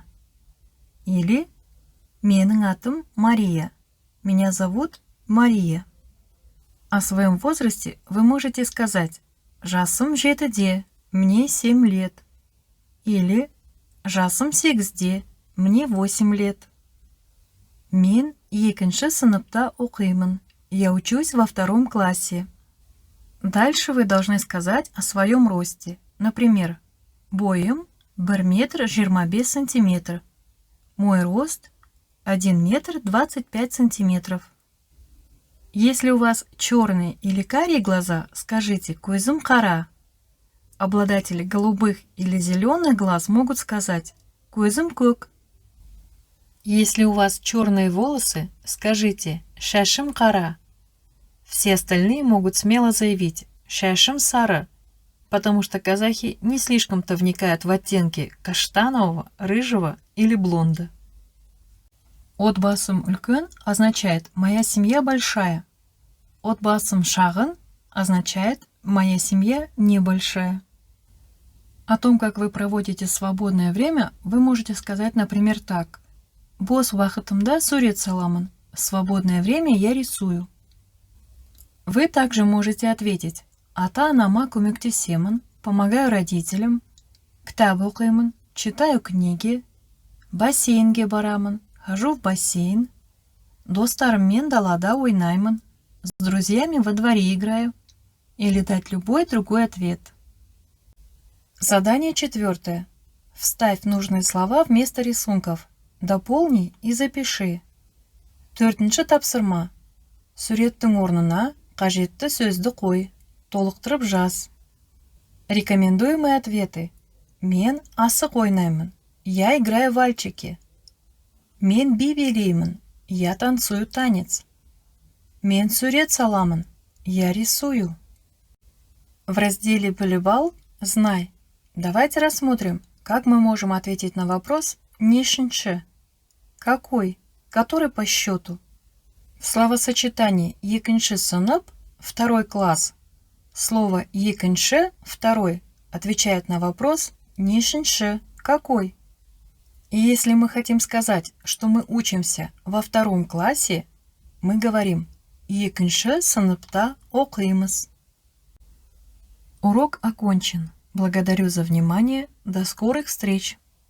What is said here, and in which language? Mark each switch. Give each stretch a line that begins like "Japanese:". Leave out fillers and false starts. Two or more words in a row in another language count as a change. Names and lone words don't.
Kazakh: Или менің атым Мария.
Russian: Меня зовут Мария. О своем возрасте вы можете сказать
Kazakh: жасым 7-де,
Russian: мне 7 лет.
Kazakh: Или жасым 8-де,
Russian: мне 8 лет.
Kazakh: Мен 2-ші сыныпта оқимын.
Russian: Я учусь во 2 классе. Дальше вы должны сказать о своем росте.
Kazakh: Например, бойым 1 метр 25 сантиметр.
Russian: Мой рост 1 метр 25 сантиметров. Если у вас черные или карие глаза, скажите
Kazakh: «көзім қара».
Russian: Обладатели голубых или зеленых глаз могут сказать
Kazakh: «көзім көк».
Russian: Если у вас черные волосы, скажите
Kazakh: «шашым қара».
Russian: Все остальные могут смело заявить
Kazakh: «шашым сары»,
Russian: потому что казахи не слишком-то вникают в оттенки каштанового, рыжего или блонда.
Kazakh: Отбасым үлкен
Russian: означает «моя семья большая».
Kazakh: Отбасым шағын
Russian: означает «моя семья небольшая». О том, как вы проводите свободное время, вы можете сказать, например, так.
Kazakh: «Бос уақытымда сурет саламын».
Russian: В свободное время я рисую. Вы также можете ответить
Kazakh: «ата-анама көмектесемін»,
Russian: «помогаю родителям»,
Kazakh: «кітап оқимын»,
Russian: «читаю книги»,
Kazakh: «бассейнге барамын»,
Russian: «хожу в бассейн»,
Kazakh: «достарыммен далада ойнаймын»,
Russian: «с друзьями во дворе играю» или дать любой другой ответ. Задание 4. Вставь нужные слова вместо рисунков. Дополни и запиши.
Kazakh: 4-ші тапсырма. Суреттің орнына қажетті сөзді қой. Толықтырып жаз.
Russian: Рекомендуемые ответы.
Kazakh: Мен асық ойнаймын.
Russian: Я играю в вальчики.
Kazakh: Мен би билеймін.
Russian: Я танцую танец.
Kazakh: Мен сурет саламын.
Russian: Я рисую. В разделе «Волейбол» знай. Давайте рассмотрим, как мы можем ответить на вопрос «нешінші». Какой? Который по счету? В словосочетании
Kazakh: «екінші сынып» –
Russian: второй класс. Слово «екінші» – второй отвечает на вопрос «нешінші» – какой? И если мы хотим сказать, что мы учимся во 2 классе, мы говорим
Kazakh: «екінші сыныпта оқимыз».
Russian: Урок окончен. Благодарю за внимание. До скорых встреч!